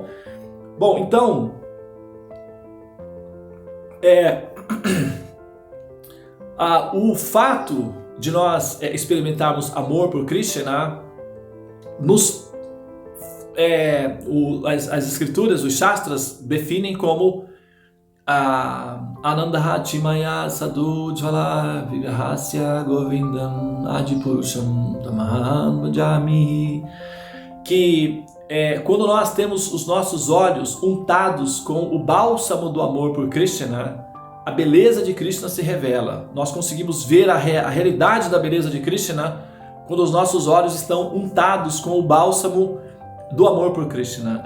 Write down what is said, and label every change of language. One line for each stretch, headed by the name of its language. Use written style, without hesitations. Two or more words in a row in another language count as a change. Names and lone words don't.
Portuguese: Bom, então, o fato de nós experimentarmos amor por Krishna, as escrituras, os shastras, definem como
Sanskrit: Anandaha Maya Sadhu Jvala Vivahasya Govindam Adipurusham Tamaham Bhajami,
Portuguese: que quando nós temos os nossos olhos untados com o bálsamo do amor por Krishna, a beleza de Krishna se revela. Nós conseguimos ver a realidade da beleza de Krishna quando os nossos olhos estão untados com o bálsamo do amor por Krishna.